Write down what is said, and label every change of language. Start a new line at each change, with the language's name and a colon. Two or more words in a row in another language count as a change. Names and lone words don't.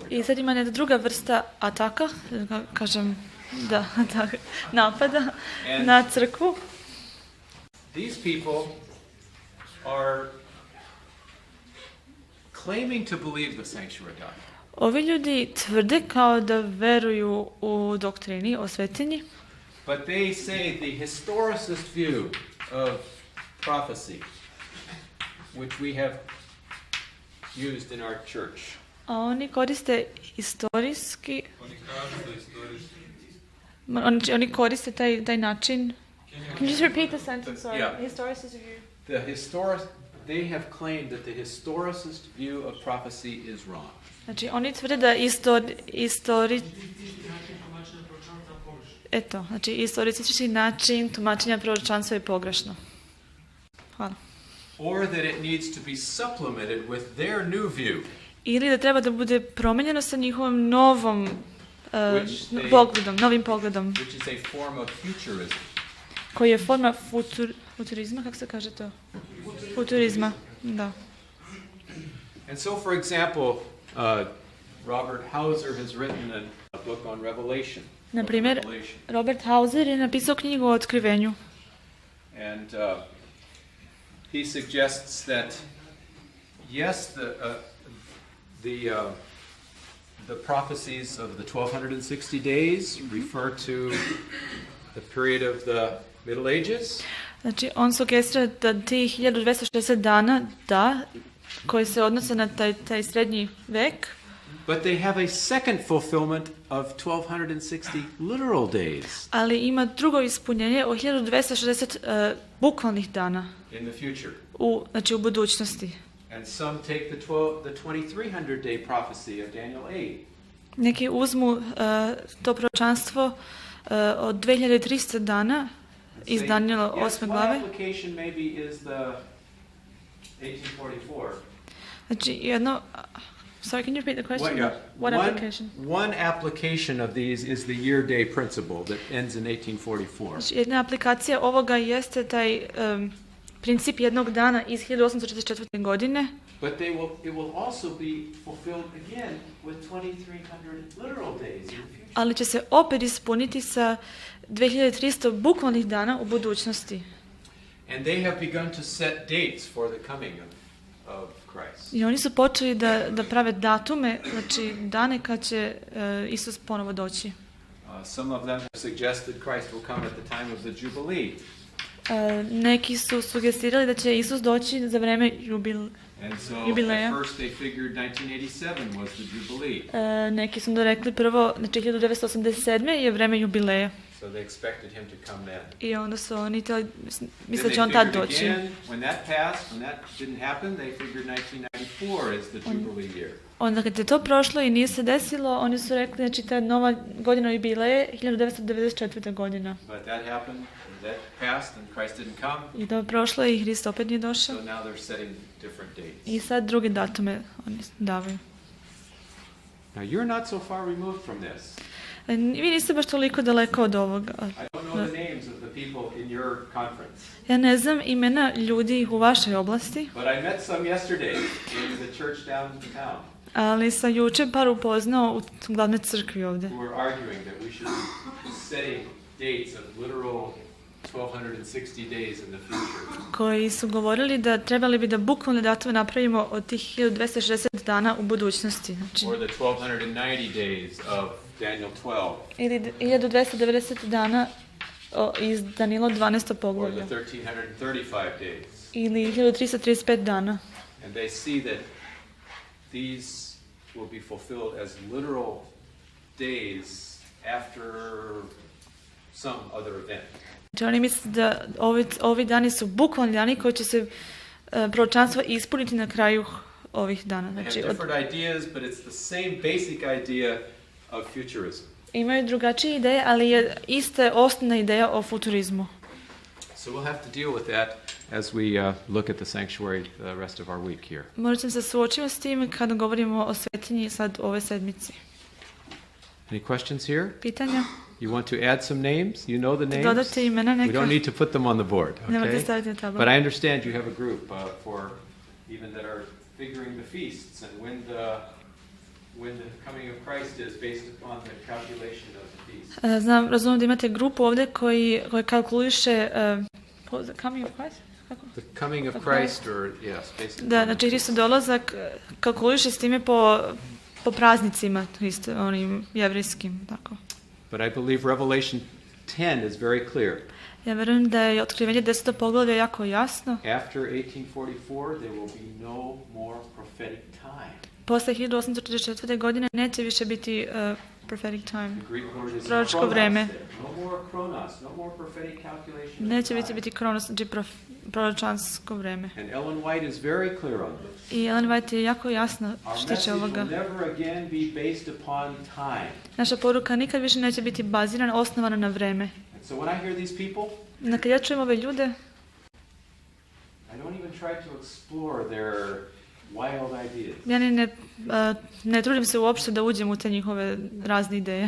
Serbian: I sad ima jedna druga vrsta ataka, napada na crkvu.
English: These people are claiming to believe the sanctuary doctrine.
Serbian: Ovi ljudi tvrde kao da veruju u doktrini o svetinji,
English: But they say the historicist view of prophecy, which we have used in our church.
Serbian: a oni koriste istorijski, oni koriste taj način.
English: Can you just repeat the sentence? Sorry. Yeah. Historicist view. They have claimed that the historicist view of prophecy is wrong.
Serbian: Znači, oni tvrde da istoristički način tumačenja proročanstva je pogrešno. Hvala.
English: Or that it needs to be supplemented with their new view.
Serbian: Ili da treba da bude promijenjeno sa njihovom novim pogledom,
English: Which is a form of futurism.
Serbian: koji je forma futurizma, kako se kaže to? Futurizma, da.
English: And so, for example, Robert Hauser has written a book on Revelation.
Serbian: Na primjer, Robert Hauser je napisao knjigu o otkrivenju.
English: And he suggests that, yes, the prophecies of the 1260 days refer to the period of the Middle Ages.
Serbian: Znači, on sugestira da tih 1260 dana, koji se odnose na taj srednji vek,
English: But they have a second fulfillment of 1260 literal days
Serbian: ali ima drugo ispunjenje o 1260 bukvalnih dana
English: in the future.
Serbian: Znači u budućnosti.
English: And some take the 2300 day prophecy of Daniel 8.
Serbian: Neki uzmu to proročanstvo od 2300 dana iz Daniela 8. glave.
English: One application maybe is the 1844.
Serbian: Znači jedno...
English: Sorry, can you repeat the question? What application? One application of these is the year-day principle that ends in 1844.
Serbian: Znači, jedna aplikacija ovoga jeste taj princip jednog dana iz 1844. godine.
English: But it will also be fulfilled again with 2300 literal days in the future.
Serbian: Ali će se opet ispuniti sa 2300 bukvalnih dana u budućnosti.
English: And they have begun to set dates for the coming of Christ.
Serbian: I oni su počeli da prave datume, znači dane kad će Isus ponovo doći.
English: Some of them have suggested Christ will come at the time of the Jubilee.
Serbian: Neki su sugestirali da će Isus doći za vreme
English: And so
Serbian: jubileja.
English: at first they figured 1987 was the Jubilee.
Serbian: Neki su rekli prvo, znači 1987. je vreme jubileja.
English: So they expected him to come then.
Serbian: I onda su oni misle
English: Then
Serbian: će on
English: they
Serbian: tad
English: figured
Serbian: doći.
English: again, when that passed, when that didn't happen, they figured 1994 is the Jubilee year.
Serbian: Onda kad je to prošlo i nije se desilo, oni su rekli, znači ta nova godina jubileje 1994. godina.
English: But that happened, that passed, and Christ didn't come.
Serbian: I to je prošlo i Hrist opet nije
English: So
Serbian: došao.
English: now they're setting different dates.
Serbian: I sad drugi datume oni davaju.
English: Now you're not so far removed from this.
Serbian: Vi niste baš toliko daleko od ovoga.
English: I don't know the names of the people in your conference.
Serbian: Ja ne znam imena ljudi u vašoj oblasti,
English: But I met some yesterday in the church downtown
Serbian: ali sam juče par upoznao u glavnoj crkvi ovdje.
English: who were arguing that we should be setting dates of literal 1260 days in the future.
Serbian: Koji su govorili da trebali bi da bukvalne datume napravimo od tih 1260 dana u budućnosti. Znači,
English: Or the 1290 days of Daniel 12.
Serbian: ili 1290 dana iz Danilo 12.
English: Or
Serbian: poglavlja.
English: the 1335 days.
Serbian: Ili 1335 dana.
English: And they see that these will be fulfilled as literal days after some other event.
Serbian: Znači oni misle da ovi dani su bukvalni dani koji će se proročanstvo ispuniti na kraju ovih dana.
English: They
Serbian: Znači,
English: have different ideas, but it's the same basic idea of futurism.
Serbian: imaju drugačije ideje, ali je ista osnovna ideja o futurizmu.
English: So we'll have to deal with that as we look at the sanctuary the rest of our week here.
Serbian: Morat ćemo se suočiti s tim kada govorimo o svetinji sad ove sedmici.
English: Any questions here?
Serbian: Pitanja?
English: You want to add some names? You know the names?
Serbian: Dodate imena
English: We
Serbian: neka?
English: don't need to put them on the board,
Serbian: Nemojte
English: okay?
Serbian: staviti na tabelu.
English: But I understand you have a group for even that are figuring the feasts and when the coming of Christ is based upon the calculation of the feast.
Serbian: Razumijem da imate grupu ovdje koji kalkuliše
English: coming of Christ?
Serbian: Kako?
English: The coming of Christ, or yes, based
Serbian: Da,
English: upon
Serbian: znači Hristov dolazak kalkuliše s time po praznicima onim jevrijskim, tako.
English: But I believe Revelation 10 is very clear.
Serbian: Ja verujem da je otkrivenje 10. poglavlja jako jasno.
English: After 1844, there will be no more prophetic time.
Serbian: Posle 1844. godine neće više biti
English: prophetic time. The Greek word is
Serbian: Proročko
English: chronos
Serbian: vreme.
English: there. No more chronos, no more prophetic calculation of
Serbian: Neće
English: time.
Serbian: biti kronos, znači proročansko vreme.
English: And Ellen White is very clear on this.
Serbian: I Ellen White je jako jasna
English: Our
Serbian: što tiče
English: message
Serbian: ovoga.
English: will never again be based upon time.
Serbian: Naša poruka nikad više neće biti bazirana, osnovana na vreme.
English: And so when I hear these people,
Serbian: Kad ja čujem ove ljude,
English: I don't even try to explore their wild ideas.
Serbian: ja ne trudim se uopšte da uđem u te njihove razne ideje.